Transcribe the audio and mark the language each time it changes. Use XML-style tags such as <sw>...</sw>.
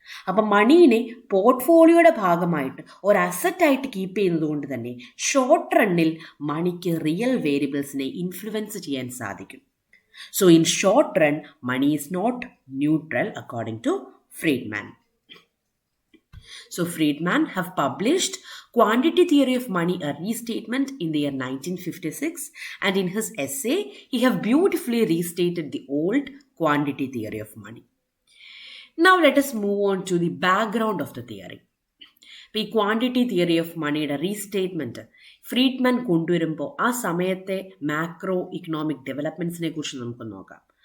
<ml>അപ്പം മണീനെ പോർട്ട്ഫോളിയോയുടെ ഭാഗമായിട്ട് ഒരു അസറ്റായിട്ട് കീപ്പ് ചെയ്യുന്നത് കൊണ്ട് തന്നെ ഷോർട്ട് റണ്ണിൽ മണിക്ക് റിയൽ വേരിയബിൾസിനെ ഇൻഫ്ലുവൻസ് ചെയ്യാൻ സാധിക്കും.</ml> <en>So in short run money is not neutral according to Friedman. So Friedman have published Quantity Theory of Money, a Restatement in the year 1956, and in his essay he have beautifully restated the old Quantity Theory of Money. Now let us move on to the background of the theory.</en> <ml>ഈ quantity theory of മണിയുടെ റീസ്റ്റേറ്റ്മെൻറ്റ് Friedman കൊണ്ടുവരുമ്പോൾ ആ സമയത്തെ macro economic ഡെവലപ്മെൻറ്റ്സിനെ കുറിച്ച് നമുക്ക് നോക്കാം.</ml>